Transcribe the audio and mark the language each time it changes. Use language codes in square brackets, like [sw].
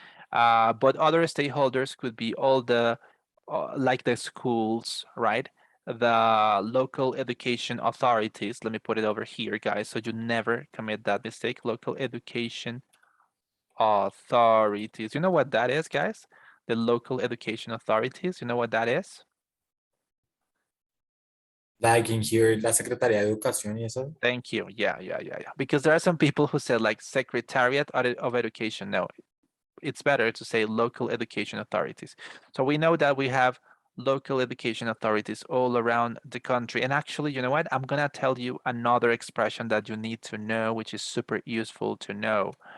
[en] But other stakeholders could be all the, like the schools, right? The local education authorities. Let me put it over here, guys, so you never commit that mistake. Local education authorities. You know what that is, guys? The local education authorities. You know what that is? Like in here, [es] la Secretaría de Educación y eso. [en] Thank you. Yeah. Because there are some people who said like Secretariat of Education. No, it's better to say local education authorities. So we know that we have local education authorities all around the country. And actually, you know what? I'm gonna tell you another expression that you need to know, which is super useful to know.